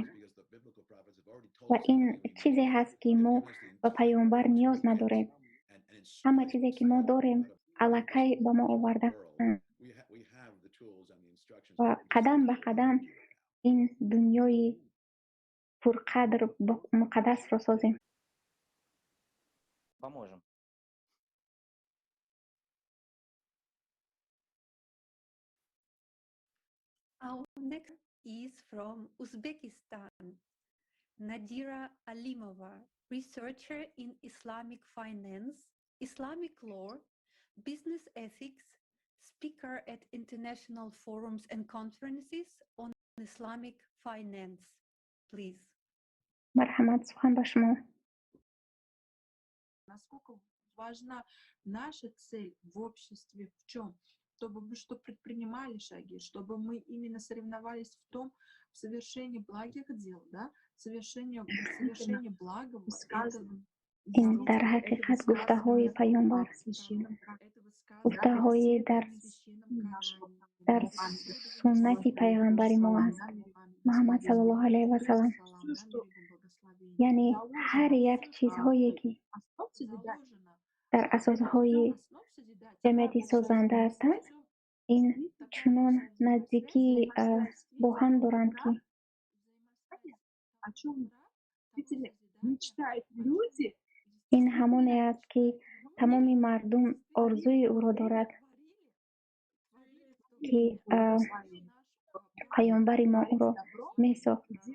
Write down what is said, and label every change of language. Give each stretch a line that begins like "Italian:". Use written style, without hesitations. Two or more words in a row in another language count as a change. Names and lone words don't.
Persian: و این چیزی هست که ما به پیامبر نیاز نداریم. همه چیزی که ما داریم الکی به ما آورده و قدم به قدم این دنیای پرقدر مقدس را سازیم.
Russian: Поможем.
English: Our next is from Uzbekistan. Nadira Alimova, researcher in Islamic finance, Islamic law, business ethics, speaker at international forums and conferences on Islamic finance. Please.
Persian: مرحمت سخن به شما.
Russian: Насколько важна наша цель в обществе в чем? Чтобы мы что предпринимали шаги, чтобы мы именно соревновались в том, в совершении благих дел, да, совершении благого,
Persian: این در حقیقت گفته های پیامبر، گفته های در سنت پیامبر ما است، محمد
Arabic: صلی الله علیه و سلم.
Persian: یعنی هر یک چیزهایی که در اساسهای جمعیت سازنده هستند این چنان نزدیکی با هم دارند که این همانی است که تمام مردم آرزوی او را دارد که پیامبر ما او را می‌ساخت.